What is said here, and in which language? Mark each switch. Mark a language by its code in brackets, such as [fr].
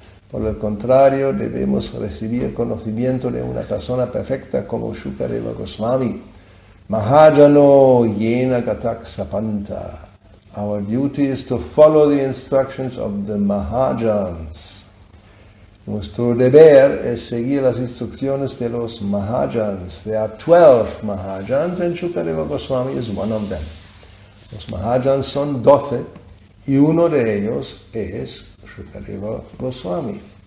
[es] Por el contrario, debemos recibir conocimiento de una persona perfecta como Shukadeva Goswami. [sa] Mahajano yena gatak sapanta. [en] Our duty is to follow the instructions of the Mahajans. [es] Nuestro deber es seguir las instrucciones de los Mahajans. [en] There are 12 Mahajans and Shukadeva Goswami is one of them. [es] Los Mahajans son 12 y uno de ellos es Shukadeva Goswami.